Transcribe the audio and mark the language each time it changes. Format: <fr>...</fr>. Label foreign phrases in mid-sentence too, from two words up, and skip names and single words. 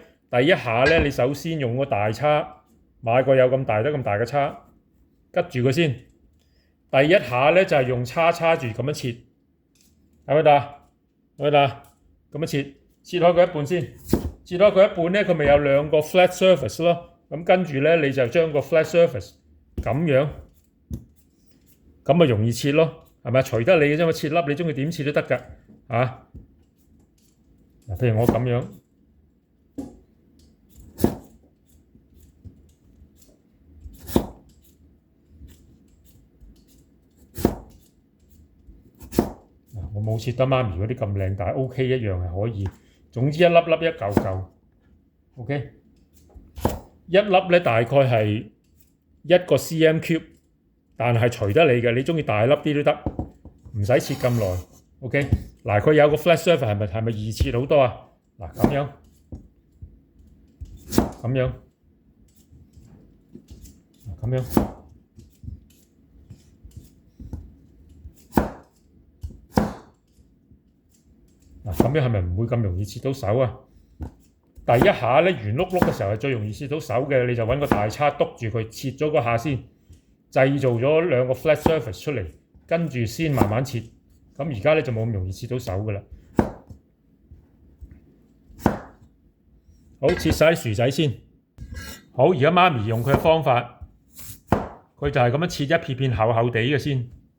<yue>第一下咧，你首先用個大叉。買個有咁大得咁大嘅叉，吉住佢先。第一下咧就係用叉住咁樣切，係咪得？咁樣切開佢一半先。切開佢一半咧，佢咪有2個</yue> <en>flat surface</en> <yue>咯。咁跟住咧，你就將個</yue> <en>flat surface</en> <yue>咁樣，咁咪容易切咯，係咪？隨得你嘅啫嘛，切粒你中意點切都得㗎。嗱，譬如我咁樣。我冇切得媽咪嗰啲咁靚，但係 OK 一樣係可以。總之一粒粒一嚿嚿 ，OK。一粒咧大概係1個</yue> <en>cm cube，</en> <yue>但係隨得你嘅，你中意大粒啲都得，唔使切咁耐。OK， 嗱佢有個</yue> <en>flat surface</en> <yue>係咪易切好多啊？嗱咁樣，咁樣，咁樣，嗱咁樣係咪唔會咁容易切到手啊？第一下咧圓碌碌嘅時候係最容易切到手嘅，你就揾個大叉篤住佢，切咗嗰下先，製造咗2個</yue> <en>flat surface</en> <yue>出嚟，跟住先慢慢切。咁而家咧就冇咁容易切到手噶啦。好，切晒啲薯仔先。好，而家媽咪用佢嘅方法，佢就係咁樣切一片片厚厚地嘅先。</yue>